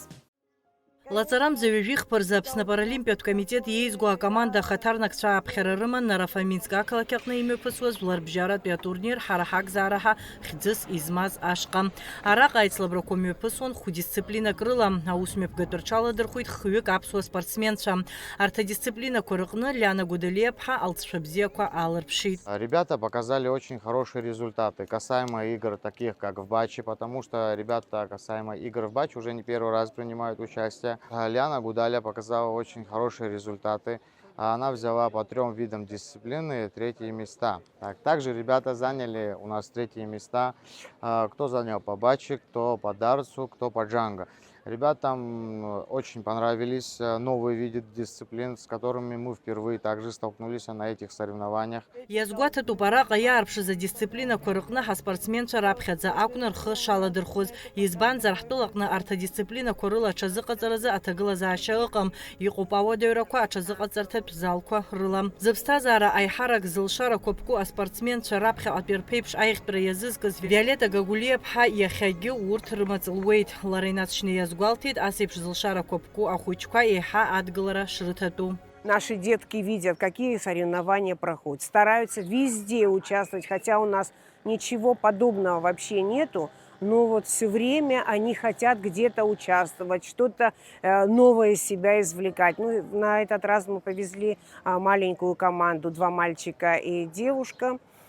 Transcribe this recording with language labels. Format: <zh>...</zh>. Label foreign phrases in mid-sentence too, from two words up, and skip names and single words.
<ab>Лаҵарамӡа ҩажәихԥа рзы Аԥсны апаралимпиатә комитет иеизго акоманда ахаҭарнакцәа ааԥхьара рыман Рафаминск ақалақь аҟны имҩаԥысуаз жәларбжьаратәи атурнир ҳара ҳакзаара ҳәа хьӡыс измаз ашҟа. Араҟа аицлабрақәа мҩаԥысуан хәдисциплинак рыла. Аусмҩаԥгатәы рҽаладырхәит хҩык аԥсуа спортсменцәа. Арҭ адисциплинақәа рҟны Лиана Гудалиаԥҳа алҵшәа бзиақәа аалырԥшит.</ab> <ru>Ребята показали очень хорошие результаты касаемо игр таких как в Бачи, потому что ребята касаемо игр в Бачи уже не первый раз принимают участие. Лиана Гудаля показала очень хорошие результаты. Она взяла по 3 видам дисциплины 3-е места. Также ребята заняли у нас 3-е места. Кто занял по Бачи, кто по дартсу, кто по джанго. Ребятам очень понравились новые виды дисциплин, с которыми мы впервые также столкнулись на этих соревнованиях.</ru> <ab>Иазгәаҭатәуп араҟа иаарԥшыз адисциплинақәа рҟны ҳаспортсменцәа раԥхьаӡа акәны рхы шаладырхәыз. Избанзар ҳтәылаҟны арҭ адисциплинақәа рыла аҽазыҟаҵаразы аҭагылазаашьа ыҟам. Иҟоуп ауадаҩрақәа аҽазыҟаҵарҭатә залқәа рыла. Зыԥсҭазаара аиҳарак зылшарақәа ԥку аспортсменцәа раԥхьаҟатәи рԥеиԥш аихтәра иазызкыз Виолетта Гагулиаԥҳа иахьагьы урҭ рымаҵ-луеит. Лара инаҵшьны иазгәалҭеит асеиԥш зылшарақәа ԥку ахәыҷқәа еиҳа адгылара шрыҭатәу.</ab> <ru>Наши детки видят, какие соревнования проходят, стараются везде участвовать, хотя у нас ничего подобного вообще нету, но вот все время они хотят где-то участвовать, что-то новое из себя извлекать. Ну, на этот раз мы повезли маленькую команду, 2 мальчика и девушка.</ru>